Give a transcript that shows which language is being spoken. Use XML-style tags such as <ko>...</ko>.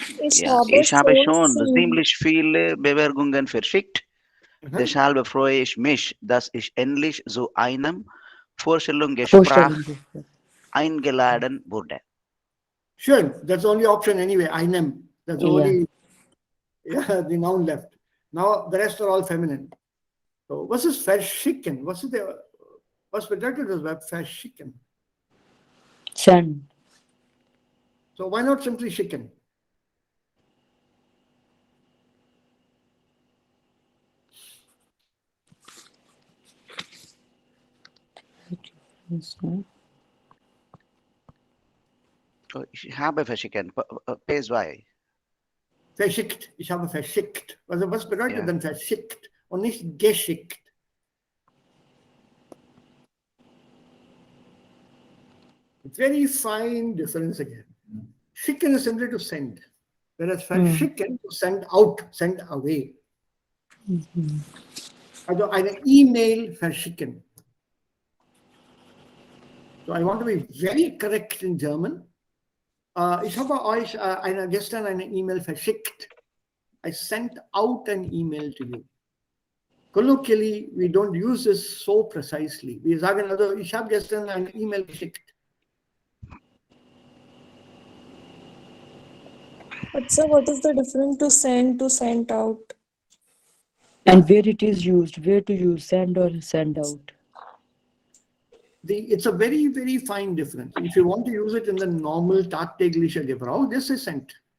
<de>Ja, ich habe schon ziemlich viele Bewerbungen verschickt. Deshalb freue ich mich, dass ich endlich zu einem Vorstellungsgespräch eingeladen wurde. Schön.</de> <en>That's the only option anyway. Einem. That's the only the noun left. Now the rest are all feminine.</en> <de>So was ist verschicken? Was bedeutet das Verb verschicken?</de> <en>Send. So why not simply schicken?</en> <de>Ich habe verschicken. Pays why? Verschickt. Ich habe verschickt. Also was bedeutet denn verschickt und nicht geschickt?</de> <en>It's very fine difference again. Schicken is simply to send. Whereas verschicken to send out, send away.</en> <de>Also eine E-Mail verschicken.</de> <en>So I want to be very correct in German.</en> <de>Ich habe euch gestern eine E-Mail verschickt.</de> <en>I sent out an email to you. Colloquially, we don't use this so precisely.</en> <de>Wir sagen also, ich habe gestern eine E-Mail geschickt.</de> <en>But sir, what is the difference to send out? And where it is used, where to use, send or send out? It's a very, very fine difference. If you want to use it in the normal</en> <de>tagtägliche Gebrauch,</de> <en>this is sent.</en>